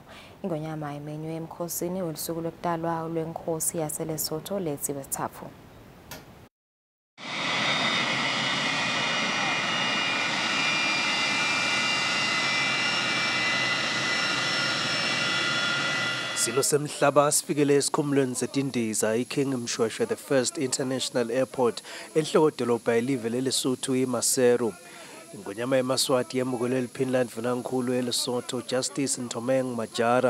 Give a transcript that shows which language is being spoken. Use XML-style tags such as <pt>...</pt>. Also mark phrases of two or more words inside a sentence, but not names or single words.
<ss>Ingonyama emenywe emkhosini welusuku lokutalwa lwenkosi yaseLesotho Letsi wesithafu. Silo semhlaba sifikele esikhumulweni seTindiza iKing Mshweshwe</ss> <en>the first international airport</en> <ss>enhlokodolobha elive leLesotho iMaseru. Ingonyama yeMaswati yemukele liPhinland Vunankulu eLesotho Justice Ntomeng Majara.</ss>